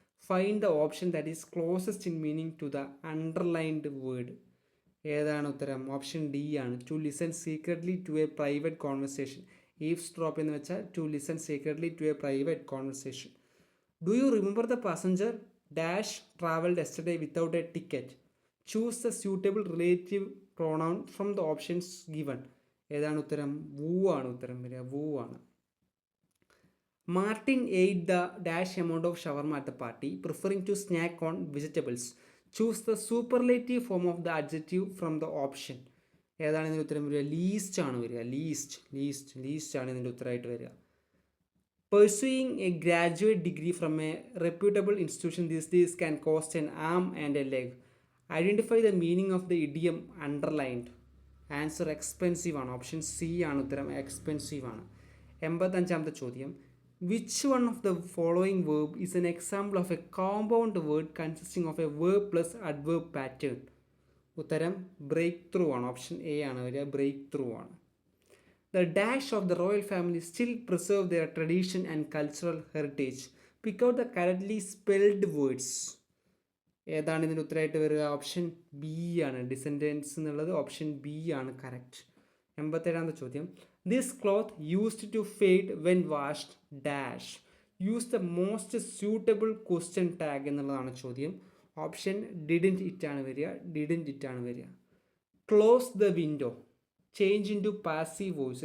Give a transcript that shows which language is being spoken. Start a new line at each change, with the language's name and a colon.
English: Find the option that is closest in meaning to the underlined word.
Malayalam: ഏതാണ് ഉത്തരം? Option D ആണ്,
English: To listen secretly to a private conversation. Eavesdrop
Malayalam: എന്ന് വെച്ചാൽ
English: To listen secretly to a private conversation. Do you remember the passenger dash travelled yesterday without a ticket? Choose the suitable relative pronoun from the options given.
Malayalam: ഏതാണ് ഉത്തരം? Woo ആണ് ഉത്തരം വരിക, woo ആണ്.
English: Martin ate the dash amount of shawarma at the party, preferring to snack on vegetables. Choose the superlative form of the adjective from the option.
Malayalam: ഏതാണ് ഇതിൻ്റെ ഉത്തരം വരിക? ലീസ്റ്റ് ആണ് വരിക, ലീസ്റ്റ് ആണ് ഇതിൻ്റെ ഉത്തരമായിട്ട് വരിക.
English: Pursuing a graduate degree from a reputable institution these days can cost an arm and a leg. Identify the meaning of the idiom underlined.
Malayalam: Answer expensive ആണ്, ഓപ്ഷൻ സി ആണ് ഉത്തരം, എക്സ്പെൻസീവ് ആണ്. 85ാമത്തെ ചോദ്യം,
English: Which one of the following verb is an example of a compound word consisting of a verb plus adverb pattern?
Malayalam: ഉത്തരം break through ആണ്, option A ആണ് വരിക, break through ആണ്.
English: The dash of the royal family still preserve their tradition and cultural heritage. Pick out the correctly spelled words.
Malayalam: ഏതാണ് ഇതിൻ്റെ ഉത്തരമായിട്ട് വരിക? Option B ആണ്, ഡിസെൻഡൻസ് എന്നുള്ളത് ഓപ്ഷൻ ബി ആണ് കറക്റ്റ്. 87ാമത്തെ ചോദ്യം,
English: This cloth used to fade when washed dash. Use the most suitable question tag
Malayalam: എന്നുള്ളതാണ് ചോദ്യം.
English: option didn't it
Malayalam: ആണ് വരിക.
English: Close the window change into passive voice.